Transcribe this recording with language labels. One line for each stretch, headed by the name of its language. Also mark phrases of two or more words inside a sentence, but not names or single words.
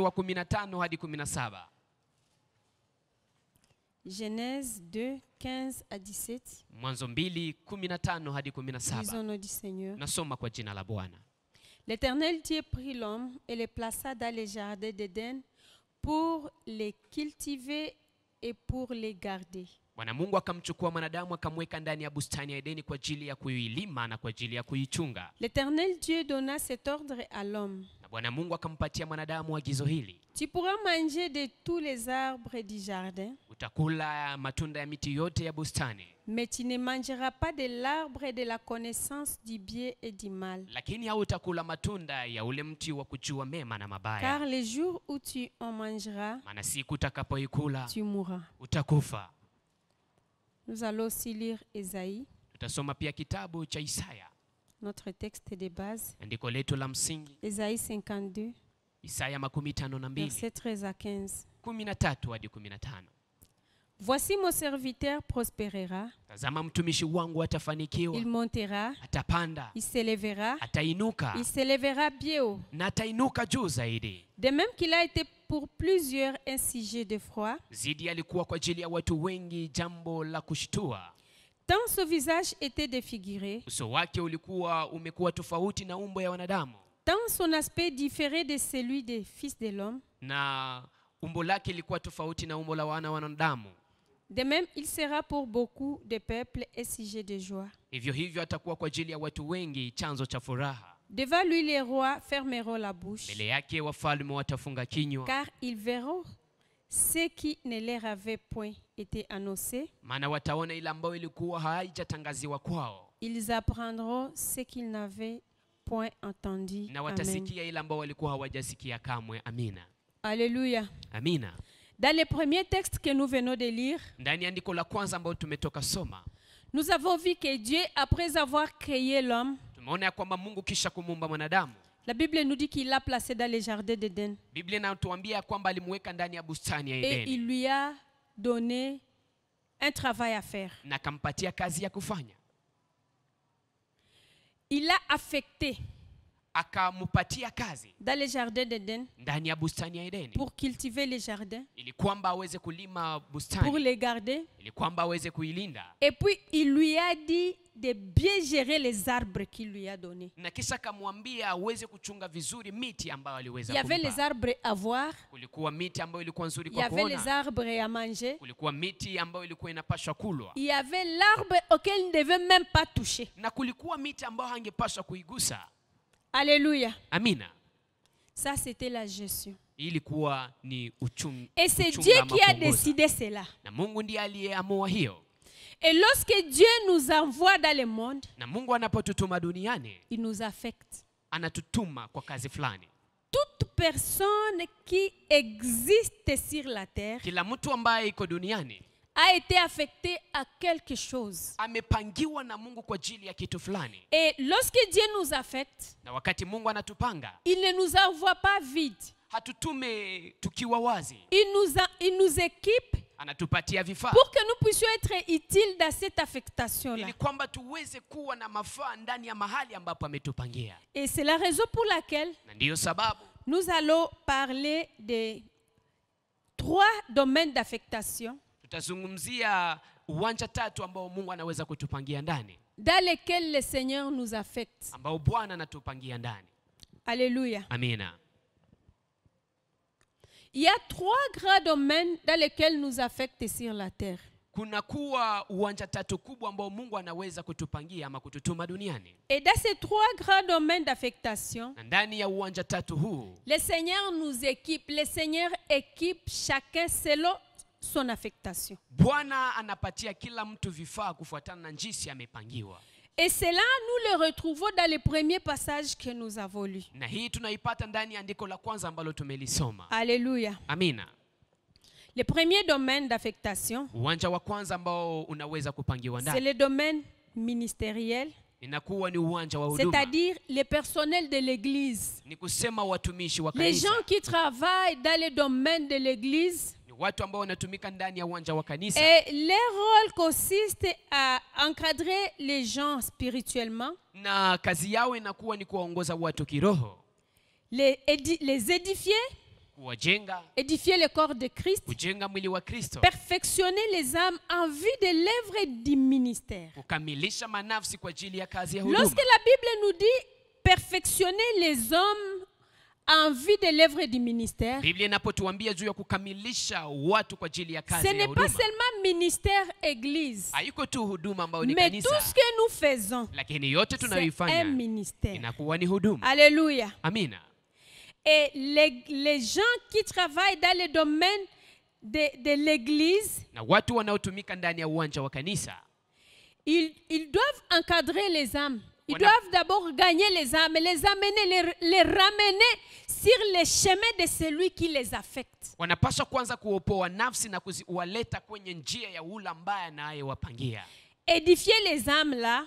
French: Genèse 2, 15 à 17. Lisons nos du Seigneur. L'Éternel Dieu prit l'homme et le plaça dans les jardins d'Éden pour les cultiver et pour les garder.
Swahili: Bwana Mungu akamchukua mwanadamu akamweka ndani ya bustani ya Edeni kwa ajili ya kuilima na kwa ajili ya kuichunga.
French: L'Éternel Dieu donna cet ordre à l'homme.
Swahili: Na Bwana Mungu akampatia mwanadamu agizo hili.
French: Tu pourras manger de tous les arbres du jardin.
Swahili: Utakula matunda ya miti yote ya bustani.
French: Mais tu ne mangeras pas de l'arbre de la connaissance du bien et du mal.
Swahili: Lakini hautakula matunda ya ule mti wa kujua mema na mabaya.
French: Car le jour où tu en mangeras,
Swahili: maana siku utakapoikula,
French: tu mourras.
Swahili: Utakufa.
French: Nous allons aussi lire Isaïe.
Swahili: Tutasoma pia kitabu cha Isaya.
French: Notre texte de base.
Swahili: Andiko letu la msingi.
French: Isaïe 52.
Swahili: Isaya 52.
French: Verset 13 à 15.
Swahili: 13 hadi 15.
French: Voici mon serviteur prospérera.
Swahili: Tazama mtumishi wangu atafanikiwa.
French: Il montera.
Swahili: Atapanda.
French: Il s'élèvera.
Swahili: Atainuka.
French: Il s'élèvera bien haut.
Swahili: Na atainuka juu zaidi.
French: De même qu'il a été pour plusieurs un sujet de froid.
Swahili: Zidi alikuwa kwa ajili ya watu wengi jambo la kushtua.
French: Tant son visage était défiguré.
Swahili: Uso wake ulikuwa umekuwa tofauti na umbo ya wanadamu.
French: Tant son aspect différait de celui des fils de l'homme.
Swahili: Na umbo lake lilikuwa tofauti na umbo la wanadamu.
French: De même, il sera pour beaucoup de peuples un sujet de joie.
Swahili: Hivyo hivyo atakuwa kwa ajili ya watu wengi chanzo cha furaha.
French: Devant lui, les rois fermeront la bouche.
Swahili: Mbele yake wafalme watafunga kinywa.
French: Car ils verront ce qui ne leur avait point été annoncé.
Swahili: Maana wataona ile ambayo ilikuwa haijatangaziwa kwao.
French: Ils apprendront ce qu'ils n'avaient point entendu.
Swahili: Na watasikia ile ambayo walikuwa hawajasikia kamwe. Amina.
French: Alléluia.
Swahili: Amina.
French: Dans le premier texte que nous venons de lire,
Swahili: ndani ya andiko la kwanza ambao tumetoka soma,
French: nous avons vu que Dieu, après avoir créé l'homme,
Swahili: tumeona kwamba Mungu kisha kumuumba mwanadamu,
French: la Bible nous dit qu'il l'a placé dans le jardin d'Éden.
Swahili: Biblia inatuambia kwamba alimweka ndani ya bustani ya
French: Et
Swahili: Edeni.
French: il lui a donné un travail à faire.
Swahili: Na akampatia kazi ya kufanya.
French: Il l'a affecté
Swahili: akampatia kazi
French: dans le jardin d'Éden
Swahili: ndani ya bustani ya Edeni,
French: pour cultiver les jardins,
Swahili: ili kwamba aweze kulima bustani,
French: pour les garder,
Swahili: ili kwamba aweze kuilinda.
French: Et puis il lui a dit de bien gérer les arbres qu'il lui a donnés.
Swahili: Na kisha akamwambia aweze kuchunga vizuri miti ambayo aliweza kumpa.
French: Il y
Swahili: kumpa.
French: avait les arbres à voir.
Swahili: Kulikuwa miti ambayo ilikuwa nzuri kwa kuona.
French: Il y
Swahili: kuona.
French: avait les arbres à manger.
Swahili: Kulikuwa miti ambayo ilikuwa inapaswa kulwa.
French: Il y avait l'arbre auquel il ne devait même pas toucher.
Swahili: Na kulikuwa miti ambayo hangepaswa kuigusa.
French: Alléluia.
Swahili: Amina.
French: Ça c'était la gestion.
Swahili: Ilikuwa ni uchunga.
French: Et c'est Dieu qui a décidé cela.
Swahili: Na Mungu ndiye aliyeamua hiyo.
French: Et lorsque Dieu nous envoie dans le monde,
Swahili: na Mungu anapotutuma duniani,
French: il nous affecte.
Swahili: Anatutuma kwa kazi fulani.
French: Toute personne qui existe sur la terre,
Swahili: kila mtu ambaye iko duniani,
French: a été affecté à quelque chose.
Swahili: Amepangiwa na Mungu kwa ajili ya kitu fulani.
French: Et lorsque Dieu nous affecte,
Swahili: na wakati Mungu anatupanga,
French: il ne nous envoie pas vide.
Swahili: Hatutume tukiwa wazi.
French: Il nous équipe
Swahili: anatupatia vifaa
French: pour que nous puissions être utiles dans cette affectation là.
Swahili: Ili kwamba tuweze kuwa na mafaa ndani ya mahali ambapo ametupangia.
French: Et c'est la raison pour laquelle
Swahili: na ndiyo sababu
French: nous allons parler de 3 domaines d'affectation.
Swahili: Tutazungumzia uwanja 3 ambao Mungu anaweza kutupangia ndani.
French: Dans lesquels le Seigneur nous affecte.
Swahili: Ambao Bwana anatupangia ndani.
French: Alléluia.
Swahili: Amina.
French: Il y a 3 grands domaines dans lesquels nous affecte sur la terre.
Swahili: Kuna kuwa uwanja 3 kubwa ambao Mungu anaweza kutupangia ama kututuma duniani.
French: Et dans ces 3 grands domaines d'affectation,
Swahili: ndani ya uwanja 3 huu,
French: le Seigneur nous équipe, le Seigneur équipe chacun selon son affectation.
Swahili: Bwana anapatia kila mtu vifaa kufuatana na jinsi amepangiwa.
French: Et cela nous le retrouvons dans les premiers passages que nous avons lus.
Swahili: Na hii tunaipata ndani ya andiko la kwanza ambalo tumelisoma.
French: Alléluia.
Swahili: Amina.
French: Le premier domaine d'affectation,
Swahili: uwanja wa kwanza ambao unaweza kupangiwa ndani,
French: c'est le domaine ministériel.
Swahili: Inakuwa ni uwanja wa huduma.
French: C'est-à-dire le personnel de l'église.
Swahili: Ni kusema watumishi wa kanisa.
French: Les gens qui travaillent dans le domaine de l'église.
Swahili: Watu ambao wanatumika ndani ya uwanja wa kanisa.
French: Et leur rôle consiste à encadrer les gens spirituellement.
Swahili: Na kazi yao inakuwa ni kuwaongoza watu kiroho.
French: Les édifier.
Swahili: Kuwajenga.
French: Édifier le corps de Christ.
Swahili: Kujenga mwili wa Kristo.
French: Perfectionner les âmes en vue de l'œuvre du ministère.
Swahili: Kukamilisha manafsi kwa ajili ya kazi ya huduma.
French: Lorsque la Bible nous dit perfectionner les hommes en vue de l'œuvre du ministère,
Swahili: Biblia inapotuambia juu ya kukamilisha watu kwa ajili ya kazi ya huduma,
French: ce n'est pas seulement ministère église,
Swahili: haiko tu huduma ambao ni kanisa,
French: mais tout ce que nous faisons,
Swahili: lakini yote tunayoifanya inakuwa ni huduma.
French: Alléluia.
Swahili: Amina.
French: Et les gens qui travaillent dans le domaine de l'église,
Swahili: na watu wanaotumika ndani ya uwanja wa kanisa,
French: ils doivent encadrer les âmes. Ils doivent d'abord gagner les âmes, les amener, les ramener sur le chemin de celui qui les affecte.
Swahili: Wanapaswa kwanza kuopoa nafsi na kuwaleta kwenye njia ya ule ambaye anayewapangia.
French: Édifier les âmes là,